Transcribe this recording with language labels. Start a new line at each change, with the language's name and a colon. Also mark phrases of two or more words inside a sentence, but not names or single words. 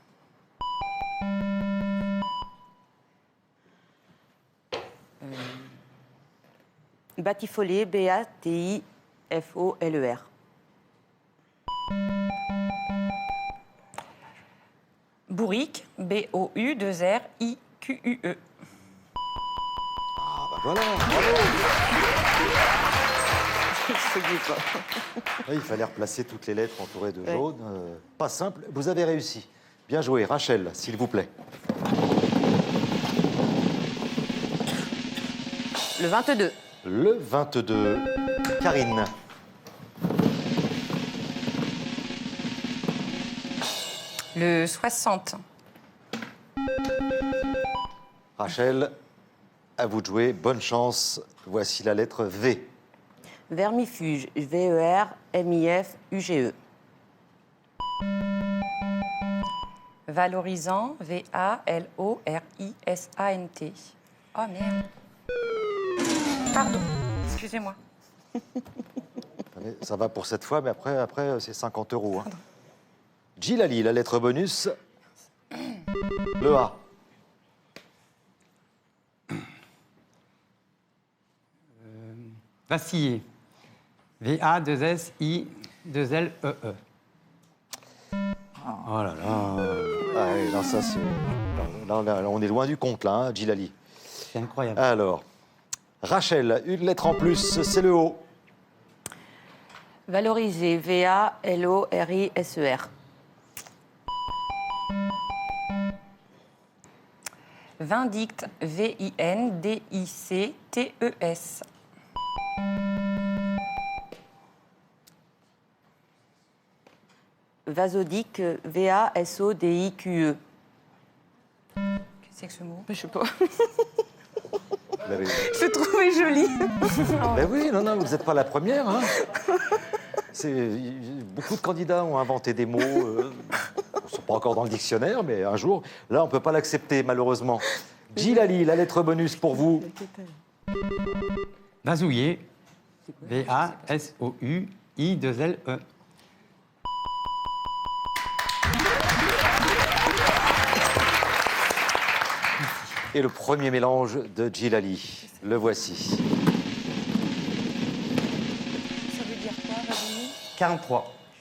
French: Batifolé, B-A-T-I-F-O-L-E-R. Bourrique, B-O-U-2-R-I-Q-U-E. Ah bah voilà, bravo. Oui, il fallait replacer toutes les lettres entourées de jaune. Pas simple, vous avez réussi. Bien joué. Rachel, s'il vous plaît. Le 22. Le 22. Karine. Le 60. Rachel, à vous de jouer. Bonne chance. Voici la lettre V. Vermifuge, V-E-R-M-I-F-U-G-E. Valorisant, V-A-L-O-R-I-S-A-N-T. Oh merde. Pardon, excusez-moi. Allez, ça va pour cette fois, mais après c'est 50 €. Hein. Djilali, la lettre bonus. Le A. Vaciller. V-A-2-S-I-2-L-E-E. Oh là là. Ah oui, non, ça c'est. Là, on est loin du compte, là, hein, Djilali. C'est incroyable. Alors, Rachel, une lettre en plus, c'est le O. Valoriser, V-A-L-O-R-I-S-E-R. Vindicte, V-I-N-D-I-C-T-E-S. Vasodique, V-A-S-O-D-I-Q-E. Qu'est-ce que c'est que ce mot? Je sais pas. Vous l'avez- Je le trouvais joli. Ben oui, non, vous n'êtes pas la première. Hein. Beaucoup de candidats ont inventé des mots. Ils ne sont pas encore dans le dictionnaire, mais un jour, là, on ne peut pas l'accepter, malheureusement. Djilali, la lettre bonus pour vous. Vasouiller. V-A-S-O-U-I-2-L-E. Et le premier mélange de Djilali. Le voici. Ça veut dire quoi, Valérie? 43.